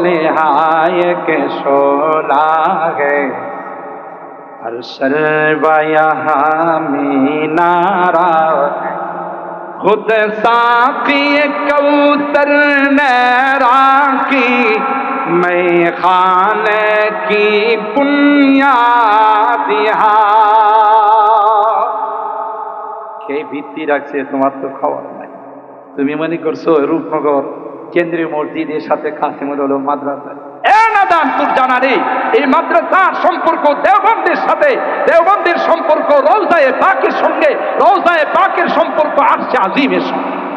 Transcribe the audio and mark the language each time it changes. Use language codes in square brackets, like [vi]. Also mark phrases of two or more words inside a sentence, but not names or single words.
[ur] نہایت شعلہ ہے، ہر سرو یہاں مینارہ ہے، خود ساقی کوثر نے راکی میں خانے کی بنیاد [bn] কে ভিত্তি রাখছে তোমার তো খবর নাই। তুমি মনে করছো রূপনগর কেন্দ্রীয় মসজিদের সাথে কাসিমুল উলুম মাদ্রাসা, এ নাদান তোর জানা নেই এই মাদ্রাসার সম্পর্ক দেওবন্দের সাথে, দেওবন্দের সম্পর্ক রওজায়ে পাকের সঙ্গে, রওজায়ে পাকের সম্পর্ক আরশে আজিমের সঙ্গে।